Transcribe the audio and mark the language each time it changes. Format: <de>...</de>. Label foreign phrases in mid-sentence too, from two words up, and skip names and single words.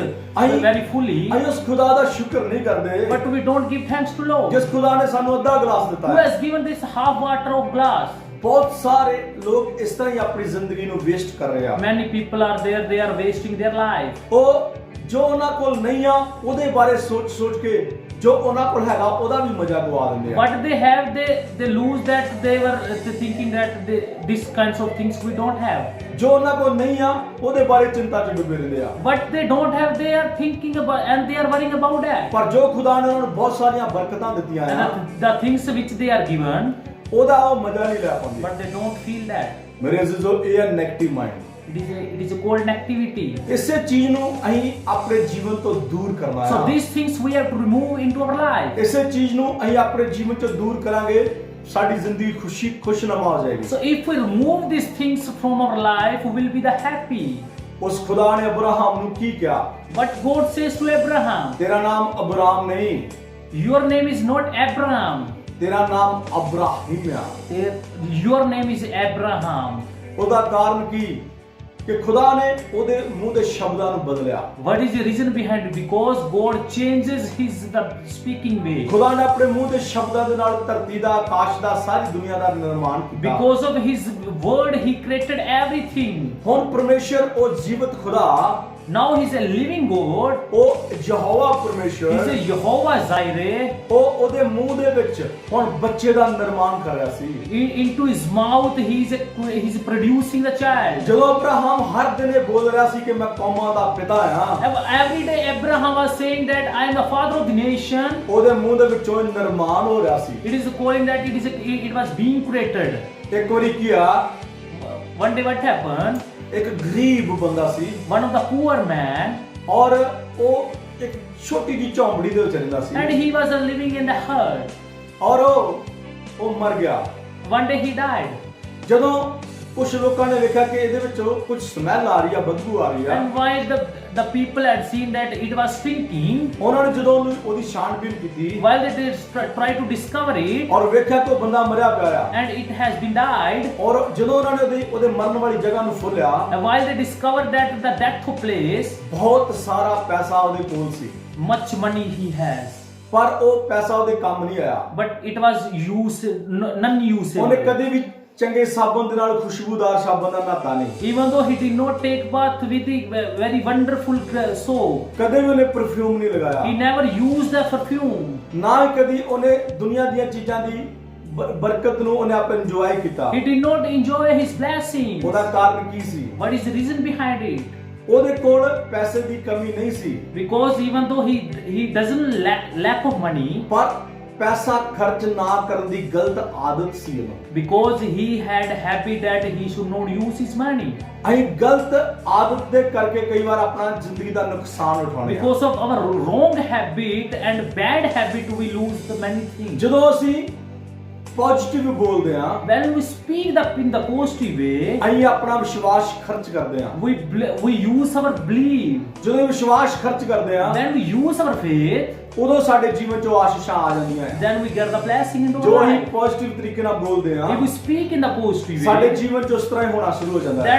<en>I- very fully,</en> <pa>ਅਸੀਂ ਉਸ ਖੁਦਾ ਦਾ ਸ਼ੁਕਰ ਨਹੀਂ ਕਰਦੇ</pa> <en>but we don't give thanks to Lord</en> <pa>ਜਿਸ ਖੁਦਾ ਨੇ ਸਾਨੂੰ ਅੱਧਾ ਗਲਾਸ ਦਿੱਤਾ</pa> <en>who</en> <pa>ਹੈ।</pa> <en>has given this half water of glass.</en> <pa>ਬਹੁਤ ਸਾਰੇ ਲੋਕ ਇਸ ਤਰ੍ਹਾਂ ਹੀ ਆਪਣੀ ਜ਼ਿੰਦਗੀ ਨੂੰ ਵੇਸਟ ਕਰ ਰਹੇ ਆ।</pa> <en>Many people are there, they are wasting their life.</en> <pa>ਉਹ ਜੋ ਉਹਨਾਂ ਕੋਲ ਨਹੀਂ ਆ ਉਹਦੇ ਬਾਰੇ ਸੋਚ ਕੇ ਜੋ ਉਹਨਾਂ ਕੋਲ ਹੈਗਾ ਉਹਦਾ ਵੀ ਮਜ਼ਾ ਗਵਾ ਦਿੰਦੇ ਆ।</pa> <en>What they have, they lose that. They were thinking that these kinds of things we don't have.</en> <pa>ਜੋ ਉਹਨਾਂ ਕੋਲ ਨਹੀਂ ਆ ਉਹਦੇ ਬਾਰੇ ਚਿੰਤਾ 'ਚ ਡੁੱਬੇ ਰਹਿੰਦੇ ਆ।</pa> <en>What they don't have, they are thinking about and they are worrying about that.</en> <pa>ਪਰ ਜੋ ਖੁਦਾ ਨੇ ਉਹਨਾਂ ਨੂੰ ਬਹੁਤ ਸਾਰੀਆਂ ਬਰਕਤਾਂ ਦਿੱਤੀਆਂ ਆ</pa> <en>And the things which they are given,</en> <pa>ਉਹਦਾ ਉਹ ਮਜ਼ਾ ਨਹੀਂ ਲੈ ਪਾਉਂਦੇ।</pa> <en>but they don't feel that.</en> <pa>ਮੇਰੇ ਅਜ਼ੀਜ਼ੋ, ਇਹ ਹੈ</pa> <en>negative mind. It is a cold activity.</en> <pa>ਇਸੇ ਚੀਜ਼ ਨੂੰ ਅਸੀਂ ਆਪਣੇ ਜੀਵਨ ਤੋਂ ਦੂਰ ਕਰਨਾ</pa> <en>So</en> <pa>ਹੈ।</pa> <en>these things we have to remove into our life.</en> <pa>ਇਸੇ ਚੀਜ਼ ਨੂੰ ਅਸੀਂ ਆਪਣੇ ਜੀਵਨ ਤੋਂ ਦੂਰ ਕਰਾਂਗੇ, ਸਾਡੀ ਜ਼ਿੰਦਗੀ ਖੁਸ਼ਨੁਮਾ ਹੋ ਜਾਏਗੀ।</pa> <en>So if we remove these things from our life, we will be the happy.</en> <pa>ਉਸ ਖੁਦਾ ਨੇ ਅਬਰਾਹਮ ਨੂੰ ਕੀ ਕਿਹਾ?</pa> <en>But God says to Abraham,</en> <pa>ਤੇਰਾ ਨਾਮ ਅਬਰਾਮ ਨਹੀਂ,</pa> <en>your name is not Abraham.</en> <pa>ਤੇਰਾ ਨਾਮ ਅਬਰਾਹੀਮ ਆ।</pa> <en>Your name is Abraham.</en> <pa>ਉਹਦਾ ਕਾਰਨ ਕੀ ਕਿ ਖੁਦਾ ਨੇ ਉਹਦੇ ਮੂੰਹ ਦੇ ਸ਼ਬਦਾਂ ਨੂੰ ਬਦਲਿਆ।</pa> <en>What is the reason behind it? Because God changes the speaking way.</en> <pa>ਖੁਦਾ ਨੇ ਆਪਣੇ ਮੂੰਹ ਦੇ ਸ਼ਬਦਾਂ ਦੇ ਨਾਲ ਧਰਤੀ ਦਾ, ਆਕਾਸ਼ ਦਾ, ਸਾਰੀ ਦੁਨੀਆ ਦਾ ਨਿਰਮਾਣ ਕੀਤਾ।</pa> <en>Because of His word, He created everything.</en> <pa>ਹੁਣ ਪਰਮੇਸ਼ਰ ਉਹ ਜੀਵਤ ਖੁਦਾ,</pa> <en>Now He's a living God.</en> <pa>ਉਹ ਯਹੋਵਾ ਪਰਮੇਸ਼ਰ,</pa> <en>He's a Jehovah Jireh.</en> <pa>ਉਹ ਉਹਦੇ ਮੂੰਹ ਦੇ ਵਿੱਚ ਹੁਣ ਬੱਚੇ ਦਾ ਨਿਰਮਾਣ ਕਰ ਰਿਹਾ ਸੀ।</pa> <en>Into his mouth, he's producing the child.</en> <pa>ਜਦੋਂ ਅਬਰਾਹਮ ਹਰ ਦਿਨ ਇਹ ਬੋਲ ਰਿਹਾ ਸੀ ਕਿ ਮੈਂ ਕੌਮਾਂ ਦਾ ਪਿਤਾ ਹਾਂ,</pa> <en>Every day Abraham was saying that I am the father of the nation.</en> <pa>ਉਹਦੇ ਮੂੰਹ ਦੇ ਵਿੱਚੋਂ ਨਿਰਮਾਣ ਹੋ ਰਿਹਾ ਸੀ।</pa> <en>It is calling that it was being created.</en> <pa>ਇੱਕ ਵਾਰੀ ਕੀ ਆ,</pa> <en>One day what happened?</en> <pa>ਇੱਕ ਗਰੀਬ ਬੰਦਾ ਸੀ</pa> <en>One of the poor man,</en> <pa>ਔਰ ਉਹ ਇੱਕ ਛੋਟੀ ਜਿਹੀ ਝੌਂਪੜੀ ਦੇ ਵਿੱਚ ਰਹਿੰਦਾ ਸੀ</pa> <en>and he was living in the hut.</en> <pa>ਔਰ ਉਹ ਮਰ ਗਿਆ।</pa> <en>One day he died.</en> <pa>ਜਦੋਂ ਕੁਝ ਲੋਕਾਂ ਨੇ ਵੇਖਿਆ ਕਿ ਇਹਦੇ ਵਿੱਚੋਂ ਕੁਝ ਸਮੈਲ ਆ ਰਹੀ ਆ, ਬਦਬੂ ਆ ਰਹੀ ਆ,</pa> <en>And while the people had seen that it was stinking,</en> <pa>ਉਹਨਾਂ ਨੇ ਜਦੋਂ ਉਹਦੀ ਛਾਣਬੀਨ ਕੀਤੀ</pa> <en>while they tried to discover it,</en> <pa>ਔਰ ਵੇਖਿਆ ਕਿ ਉਹ ਬੰਦਾ ਮਰਿਆ ਪਿਆ ਆ,</pa> <en>and it has been died,</en> <pa>ਔਰ ਜਦੋਂ ਉਹਨਾਂ ਨੇ ਉਹਦੇ ਮਰਨ ਵਾਲੀ ਜਗ੍ਹਾ ਨੂੰ ਫੋਲਿਆ,</pa> <en>and while they discovered that the death place,</en> <pa>ਬਹੁਤ ਸਾਰਾ ਪੈਸਾ ਉਹਦੇ ਕੋਲ ਸੀ,</pa> <en>much money he has,</en> <pa>ਪਰ ਉਹ ਪੈਸਾ ਉਹਦੇ ਕੰਮ ਨਹੀਂ ਆਇਆ।</pa> <en>but it was none</en> <pa>ਉਹਨੇ</pa> <en>usable.</en> <pa>ਕਦੇ ਵੀ ਚੰਗੇ ਸਾਬਣ ਦੇ ਨਾਲ ਖੁਸ਼ਬੂਦਾਰ ਸਾਬਣ ਨਾਲ ਨਹਾਤਾ ਨਹੀਂ।</pa> <en>Even though he did not take bath with the very wonderful soap,</en> <pa>ਕਦੇ ਵੀ ਉਹਨੇ ਪਰਫਿਊਮ ਨਹੀਂ ਲਗਾਇਆ।</pa> <en>he never used the perfume.</en> <pa>ਨਾ ਹੀ ਕਦੀ ਉਹਨੇ ਦੁਨੀਆ ਦੀਆਂ ਚੀਜ਼ਾਂ ਦੀ ਬਰਕਤ ਨੂੰ ਉਹਨੇ ਆਪ ਇੰਜੋਏ ਕੀਤਾ।</pa> <en>He did not enjoy his blessings.</en> <pa>ਉਹਦਾ ਕਾਰਨ ਕੀ ਸੀ?</pa> <en>What is the reason behind it?</en> <pa>ਉਹਦੇ ਕੋਲ ਪੈਸੇ ਦੀ ਕਮੀ ਨਹੀਂ ਸੀ,</pa> <en>Because even though he doesn't lack of money,</en> <pa>ਪਰ ਪੈਸਾ ਖਰਚ ਨਾ ਕਰਨ ਦੀ ਗਲਤ ਆਦਤ ਸੀ ਉਹਨੂੰ।</pa> <en>because he had habit that he should not use his money.</en> <pa>ਅਸੀਂ ਗਲਤ ਆਦਤ ਦੇ ਕਰਕੇ ਕਈ ਵਾਰ ਆਪਣਾ ਜ਼ਿੰਦਗੀ ਦਾ ਨੁਕਸਾਨ ਉਠਾਉਂਦੇ ਹਾਂ।</pa> <en>Because of our wrong habit and bad habit, we lose the many things.</en> <pa>ਜਦੋਂ ਅਸੀਂ ਪੋਜ਼ਿਟਿਵ ਬੋਲਦੇ ਹਾਂ,</pa> <en>When we speak in the positive way,</en> <pa>ਅਸੀਂ ਆਪਣਾ ਵਿਸ਼ਵਾਸ ਖਰਚ ਕਰਦੇ ਹਾਂ।</pa> <en>we use our belief.</en> <pa>ਜਦੋਂ ਵਿਸ਼ਵਾਸ ਖਰਚ ਕਰਦੇ ਹਾਂ,</pa> <en>When we use our faith,</en> <pa>ਉਦੋਂ ਸਾਡੇ ਜੀਵਨ 'ਚ ਆਸ਼ੀਸ਼ਾਂ ਆ ਜਾਂਦੀਆਂ ਹੈ।</pa> <en>then we get the blessing into</en> <pa>ਜੋ</pa> <en>our</en> <pa>ਅਸੀਂ</pa> <en>life.</en> <pa>ਪੋਜ਼ਿਟਿਵ ਤਰੀਕੇ ਨਾਲ ਬੋਲਦੇ ਹਾਂ,</pa> <en>If we speak in the positive</en> <pa>ਸਾਡੇ</pa> <en>way,</en> <pa>ਜੀਵਨ 'ਚ ਉਸ ਤਰ੍ਹਾਂ ਹੀ ਹੋਣਾ ਸ਼ੁਰੂ ਹੋ ਜਾਂਦਾ ਹੈ।</pa>